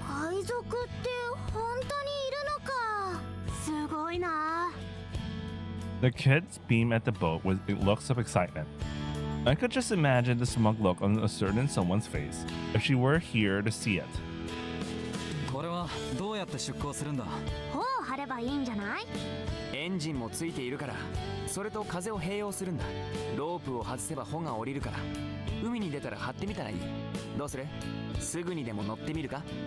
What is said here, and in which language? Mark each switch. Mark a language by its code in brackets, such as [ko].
[ja] 海賊って本当にいるのか？すごいな。 [en] The kids beamed at the boat with looks of excitement. I could just imagine the smug look on a certain someone's face if she were here to see it. [ja] これはどうやって出港するんだ？おう、ればいいんじゃない？エンジンもついているから、それと風を併用するんだ。ロープを外せば帆が降りるから、海に出たら張ってみたらいい。どうする？すぐにでも乗ってみるか？